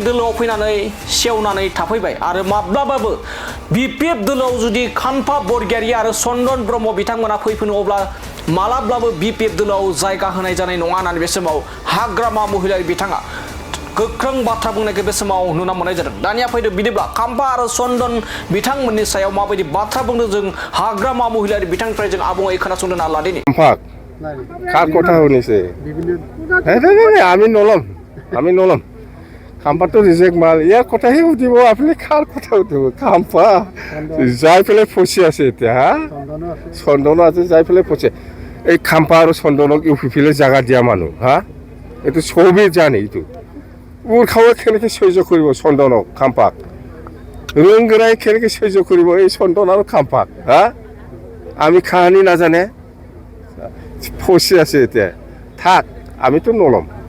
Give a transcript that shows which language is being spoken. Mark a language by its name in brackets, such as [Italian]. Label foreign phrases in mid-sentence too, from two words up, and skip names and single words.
[Bodo] दोलोआव फैनानै सेवनानै थाफैबाय आरो माब्लाबाबो बिपिएफ दोलोआव जुदि खाम्फा बरगयारी आरो चन्दन ब्रह्म बिथांमोना फैफिनो अब्ला मालाब्लाबो बिपिएफ दोलोआव जायगा होनाय जानाय नङा होननानै बे समाव हाग्रामा महिलारि बिथाङा गोख्रों बाथ्रा बुंनायखौ बे समाव नुनो मोननाय जादों दानिया फैदो बिदिब्ला खाम्फा आरो चन्दन बिथांमोननि सायाव माबायदि बाथ्रा बुंदों जों हाग्रामा महिलारि बिथांनिफ्राय जों आबुङै खोनासंदों लादिनि [Assamese] কার কথা শুনিছে আমি নলম খাম্পাটো রিজেক্ট মাল ইয়াৰ কথাহে সুধিব আপুনি কাৰ কথা সুধিব খাম্পা যাই পেলাই ফচি আছে এতিয়া হা চন্দন আছে যাই পেলাই ফচে এই খাম্পা আৰু চন্দনক ইউপিপিএলে জাগা দিয়া মানুহ হা এইটো চবেই জানে এইটো মোৰ খাওয়া কেনেকৈ সহ্য কৰিব চন্দনক খাম্পাক ৰংগৰাই কেনেকৈ সহ্য কৰিব এই চন্দন আৰু খাম্পাক হা আমি কাহানি নাজানে ফচি আছে এতিয়া থাক আমিতো নলম